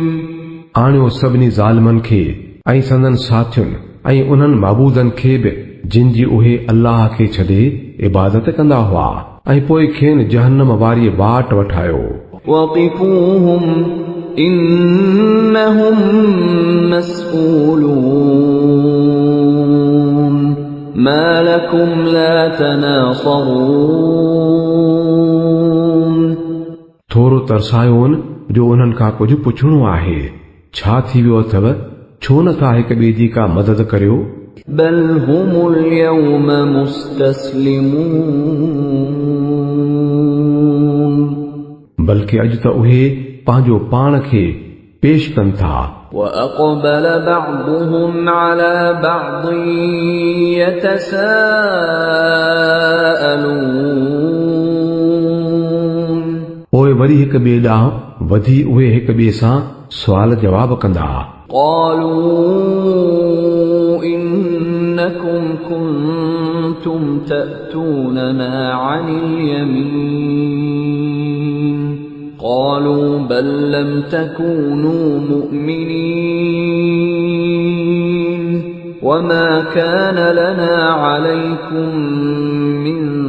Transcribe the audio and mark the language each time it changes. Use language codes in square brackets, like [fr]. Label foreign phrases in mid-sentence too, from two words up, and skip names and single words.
[sd] आणियो सभिनी ज़ालिमनि खे ऐं संदनि साथियुनि ऐं उन्हनि माबूदनि खे बि जिन जी उहे अल्लाह खे छॾे इबादत कंदा हुआ ऐं पोइ खेनि जहन्नम वारी बाट वठायो। [ar] وقفوهم إنهم مسؤولون ما لكم لا تناصرون [sd] थोरो तरसायोनि जो उन्हनि खां कुझु पुछणो आहे, छा थी वियो अथव, छो नथा हिक ॿिए जी का मदद करियो। [ar] بل هم اليوم مستسلمون [sd] बल्कि अॼु त उहे पंहिंजो पाण खे पेश कनि था। [ar] وأقبل بعضهم على بعض يتساءلون [sd] पोइ वरी हिक ॿिए ॾांहुं वधी उहे हिक ॿिए सां सुवाल जवाब कंदा। [ar] قالوا إنكم كنتم تأتوننا عن اليمين قالوا بل لم تكونوا مؤمنين وما كان لنا عليكم من